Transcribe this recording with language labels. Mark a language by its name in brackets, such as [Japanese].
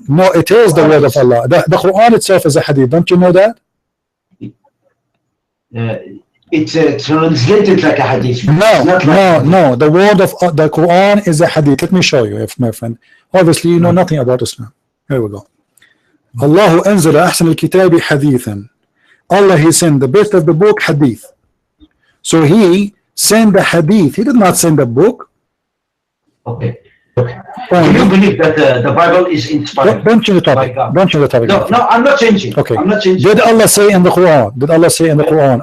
[English] No, it is the word of Allah. The Quran itself is a hadith. Don't you know that? It's translated like a hadith. No. The word of the Quran is a hadith. Let me show you, my friend. Obviously, you know nothing about Islam. Here we go. [Arabic] Allah أنزل أحسن الكتاب حديثا. [English] Allah, he sent the best of the book, hadith. So he sent the hadith. He did not send the book. Okay. Do you believe that the Bible is inspired? Don't change the topic. Don't change the topic. No, I'm not changing. Okay. I'm not changing. Did Allah say in the Quran? Did Allah say in the Quran?